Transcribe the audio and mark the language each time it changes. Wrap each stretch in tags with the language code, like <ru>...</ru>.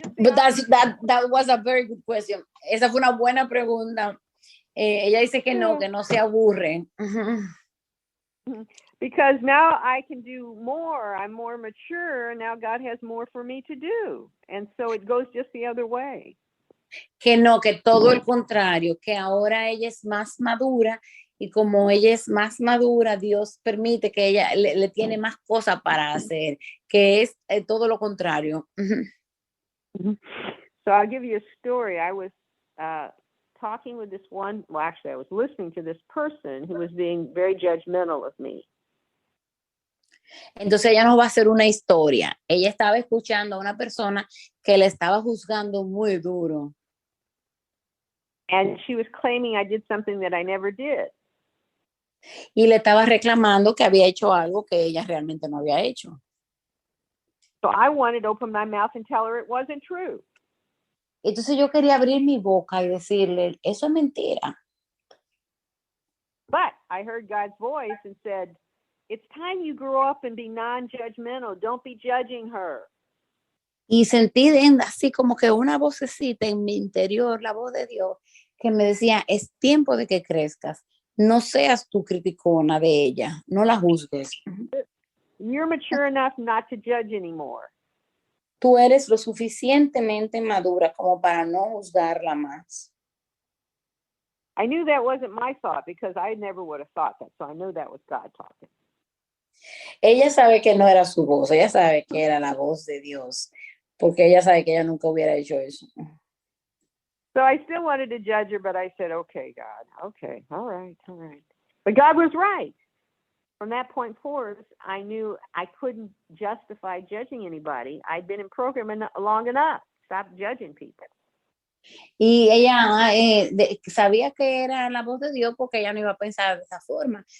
<en>but that was a very good question.</en> <es>Esa fue una buena pregunta. Ella dice que no se aburre.</es> <en>Because now I can do more. I'm more mature. Now God has more for me to do. And so it goes just the other way.</en> <es>Que no, que todo el contrario, que ahora ella es más madura y como ella es más madura, Dios permite que ella le tiene más cosas para hacer, que es todo lo contrario.</es> <en>So I'll give you a story. I was talking with this one, well, actually I was listening to this person who was being very judgmental of me.</en> <es>Entonces ella nos va a hacer una historia. Ella estaba escuchando a una persona que le estaba juzgando muy duro.</es> <en>And she was claiming I did something that I never did.</en> <es>Y le estaba reclamando que había hecho algo que ella realmente no había hecho.</es> <en>So I wanted to open my mouth and tell her it wasn't true.</en> <es>Entonces yo quería abrir mi boca y decirle, eso es mentira.</es> <en>But I heard God's voice and said, it's time you grow up and be non-judgmental. Don't be judging her.</en> <es>Y sentí así como que una vocecita en mi interior, la voz de Dios, que me decía, es tiempo de que crezcas. No seas tú criticona de ella, no la juzgues.</es> <en>You're mature enough not to judge anymore.</en> <es>Tú eres lo suficientemente madura como para no juzgarla más.</es> <en>I knew that wasn't my thought because I never would have thought that. So I knew that was God talking.</en> <es>Ella sabe que no era su voz, ella sabe que era la voz de Dios, porque ella sabe que ella nunca hubiera hecho eso.</es> <en>So I still wanted to judge her, but I said, okay, God, okay, all right. But God was right. From that point forward, I knew I couldn't justify judging anybody. I'd been in program long enough. Stop judging people.</en> <es>Y ella sabía que era la voz de Dios porque ella no iba a pensar de esa forma.</es>